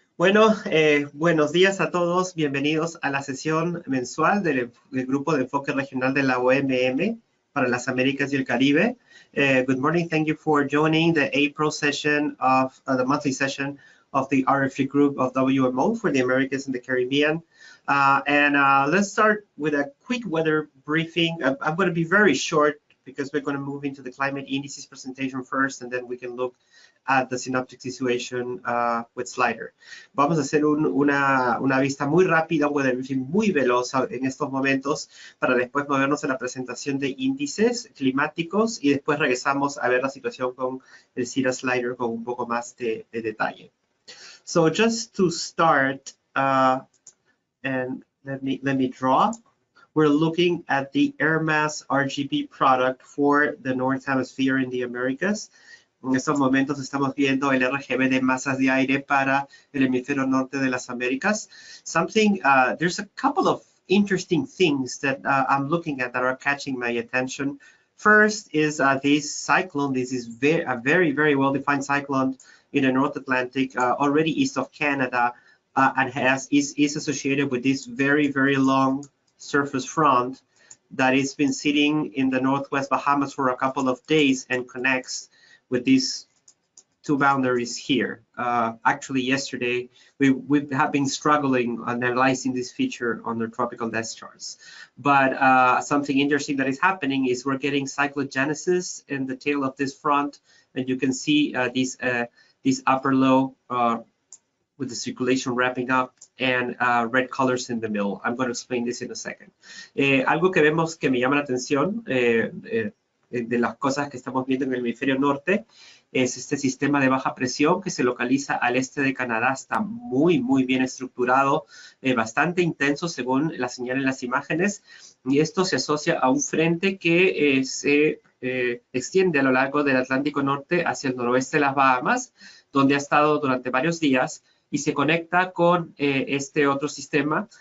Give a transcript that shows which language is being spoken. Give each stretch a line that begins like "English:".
Spanish: Bueno, buenos días a todos. Bienvenidos a la sesión mensual del Grupo de Enfoque Regional de la WMO para las Américas y el Caribe.
English: Good morning. Thank you for joining the April session of the monthly session of the RFG Group of WMO for the Americas and the Caribbean. Let's start with a quick weather briefing. I'm going to be very short because we're going to move into the climate indices presentation first, and then we can look at the synoptic situation with Slider.
Spanish: Vamos a hacer una vista muy rápida, un weather briefing muy veloz en estos momentos para después movernos a la presentación de índices climáticos y después regresamos a ver la situación con el CIRA Slider con un poco más de detalle.
English: So just to start, and let me draw. We're looking at the air mass RGB product for the North Hemisphere in the Americas.
Spanish: En estos momentos estamos viendo el RGB de masas de aire para el hemisferio norte de las Américas.
English: There's a couple of interesting things that I'm looking at that are catching my attention. First is this cyclone. This is a very, very well-defined cyclone in the North Atlantic, already east of Canada, and is associated with this very, very long surface front that has been sitting in the northwest Bahamas for a couple of days and connects with these two boundaries here. Actually, yesterday, we have been struggling analyzing this feature on the tropical desk charts. But something interesting that is happening is we're getting cyclogenesis in the tail of this front, and you can see this upper low with the circulation wrapping up and red colors in the middle. I'm going to explain this in a second.
Spanish: Algo que vemos que me llama la atención de las cosas que estamos viendo en el hemisferio norte es este sistema de baja presión que se localiza al este de Canadá. Está muy, muy bien estructurado, bastante intenso según la señal en las imágenes, y esto se asocia a un frente que se extiende a lo largo del Atlántico Norte hacia el noroeste de las Bahamas, donde ha estado durante varios días, y se conecta con este otro sistema.